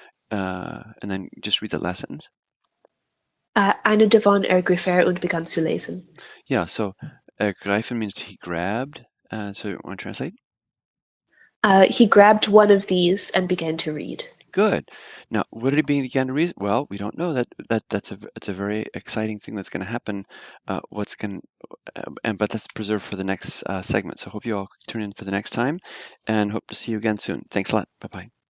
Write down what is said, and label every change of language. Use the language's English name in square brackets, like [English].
[English] And then just read the last sentence. [German] Eine davon ergriff er und begann zu lesen. [English] Yeah, so greifen means he grabbed. So you want to translate? He grabbed one of these and began to read. Good. Now, what did he begin to read? Well, we don't know. That's a very exciting thing that's going to happen. But that's preserved for the next segment. So hope you all tune in for the next time, and hope to see you again soon. Thanks a lot. Bye bye.